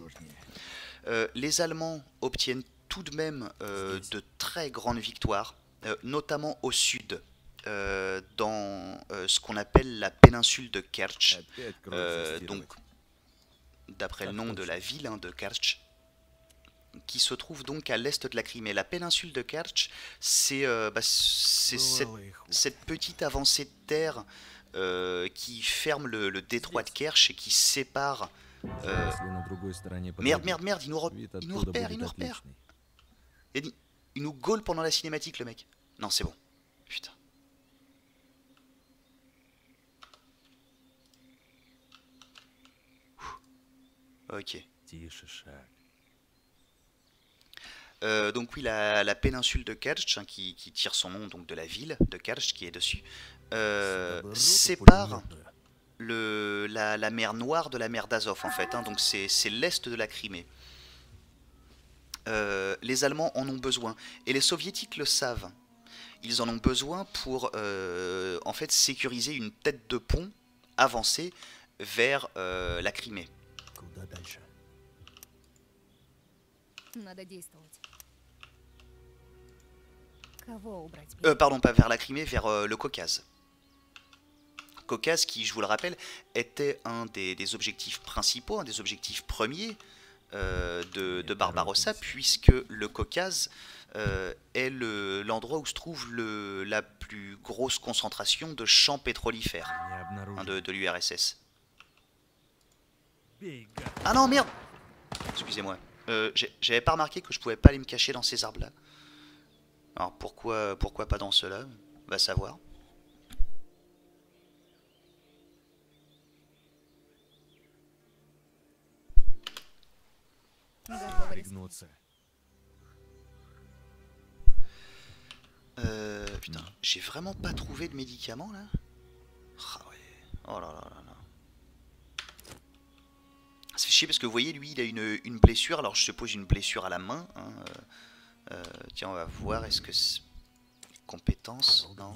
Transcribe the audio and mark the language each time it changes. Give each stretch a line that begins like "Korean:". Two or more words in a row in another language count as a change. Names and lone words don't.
French: Les Allemands obtiennent tout de même de très grandes victoires, notamment au sud, dans ce qu'on appelle la péninsule de Kerch,
Russian: Опять кровь
French: donc
Russian: застирывать.
French: d'après le nom de la ville de Kerch, qui se trouve donc à l'est de la Crimée. La péninsule de Kerch, c'est
Russian: Бывало и хуже.
French: cette petite avancée de terre qui ferme le détroit de Kerch et qui sépare...
Russian: Если на другой стороне
French: Merde,
Russian: проводить,
French: merde, merde, il nous
Russian: вид
French: repère,
Russian: оттуда
French: il
Russian: будет
French: nous repère.
Russian: отличный.
French: Il nous gaule pendant la cinématique, le mec. Non, c'est bon. Putain. Ok.
Russian: Тише шаг.
French: Donc oui, la péninsule de Kerch, hein, qui tire son nom donc de la ville de Kerch qui est dessus, sépare la mer Noire de la mer d'Azov en fait, hein, donc c'est l'est de la Crimée. Les Allemands en ont besoin, et les Soviétiques le savent. Ils en ont besoin pour en fait sécuriser une tête de pont avancée vers la Crimée.
Russian: Куда дальше? Надо действовать. Кого убрать?
French: Pardon, pas vers la Crimée, vers le Caucase. Caucase qui, je vous le rappelle, était un des objectifs principaux, un des objectifs premiers de Barbarossa, puisque le Caucase est l'endroit où se trouve la plus grosse concentration de champs pétrolifères
Russian: Не
French: hein,
Russian: обнаружил.
French: de l'URSS.
Russian: Бей, гад.
French: Ah non, merde! Excusez-moi. J'avais pas remarqué que je pouvais pas aller me cacher dans ces arbres-là. Alors pourquoi pas dans ceux-là? Va savoir.
Russian: Готово. Пригнуться.
French: Putain, j'ai vraiment pas trouvé de médicaments là. Ah ouais. Oh là là là là. Ça fait chier parce que vous voyez, lui il a une blessure. Alors je suppose une blessure à la main. Hein. Tiens, on va voir. Est-ce que compétences? Non.